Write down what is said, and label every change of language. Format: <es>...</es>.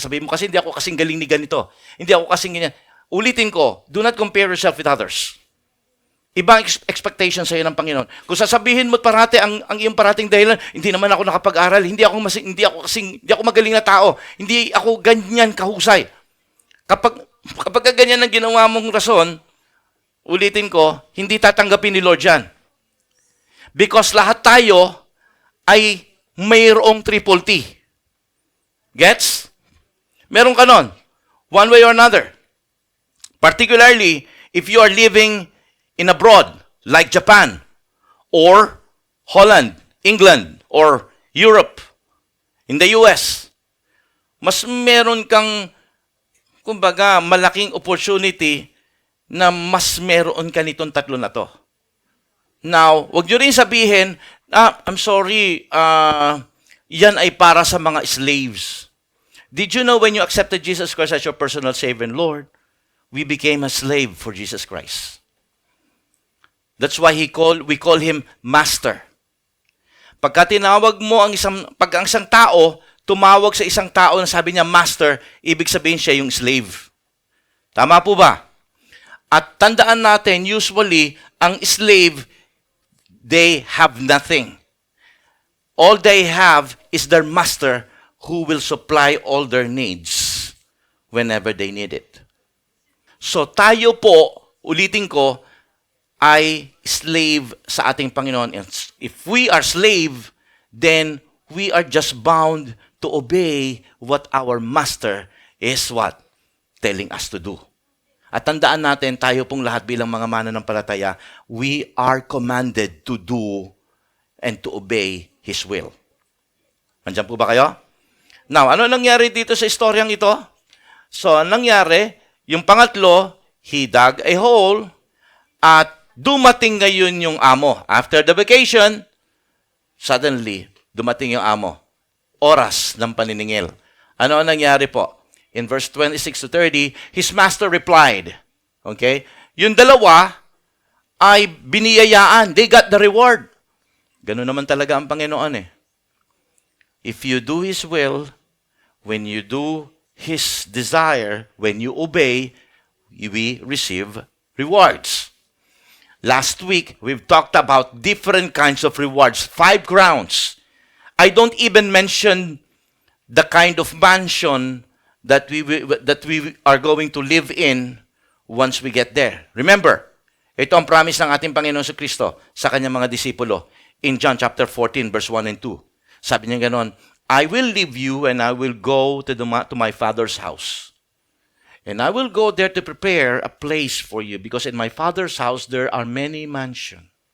<tl>Sasabihin mo, kasi hindi ako kasing galing ni ganito. Hindi ako kasing ganyan. Ulitin ko,</tl> <en>do not compare yourself with others.</en> <tl>Ibang expectation sa iyo ng Panginoon. Kung sasabihin mo parati ang iyong parating dahilan, hindi naman ako nakapag-aral, hindi ako magaling na tao, hindi ako ganyan kahusay. Kapag ganyan ang ginawa mong rason, ulitin ko, hindi tatanggapin ni Lord yan. Because lahat tayo ay mayroong triple T. Gets? Meron ka nun.</tl> <en>One way or another. Particularly, if you are living in abroad, like Japan, or Holland, England, or Europe, in the US,</en> <tl>mas meron kang, kumbaga, malaking opportunity na mas meron ka nitong tatlo na to. Now, wag nyo rin sabihin,</tl> <en>I'm sorry,</en> <tl>yan ay para sa mga slaves.</tl> <en>Did you know when you accepted Jesus Christ as your personal Savior and Lord, we became a slave for Jesus Christ. That's why we call him master.</en> <tl>Pagka tinawag mo ang isang tao, tumawag sa isang tao na sabi niya master, ibig sabihin siya yung slave. Tama po ba? At tandaan natin, usually, ang slave,</tl> <en>they have nothing. All they have is their master who will supply all their needs whenever they need it.</en> <tl>So tayo po, ulitin ko, ay slave sa ating Panginoon.</tl> <en>And if we are slave, then we are just bound to obey what our master is what? Telling us to do.</en> <tl>At tandaan natin, tayo pong lahat bilang mga mananampalataya,</tl> <en>we are commanded to do and to obey His will.</en> <tl>Andiyan po ba kayo? Now, ano nangyari dito sa istoryang ito? So, nangyari, yung pangatlo,</tl> <en>he dug a hole</en> <tl>at dumating ngayon yung amo.</tl> <en>After the vacation, suddenly,</en> <tl>dumating yung amo. Oras ng paniningil. Ano ang nangyari po?</tl> <en>In verse 26 to 30, his master replied. Okay?</en> <tl>Yung dalawa ay biniyayaan.</tl> <en>They got the reward.</en> <tl>Ganun naman talaga ang Panginoon eh.</tl> <en>If you do His will, when you do His desire, when you obey, we receive rewards. Last week, we've talked about different kinds of rewards, 5 crowns. I don't even mention the kind of mansion that we are going to live in once we get there.</en> <tl>Remember, ito ang promise ng ating Panginoon sa Kristo sa kanyang mga disipulo</tl> <en>in John chapter 14 verse 1 and 2.</en> <tl>Sabi niya ganon,</tl> <en>I will leave you and I will go to my Father's house. And I will go there to prepare a place for you because in my Father's house there are many mansions.</en>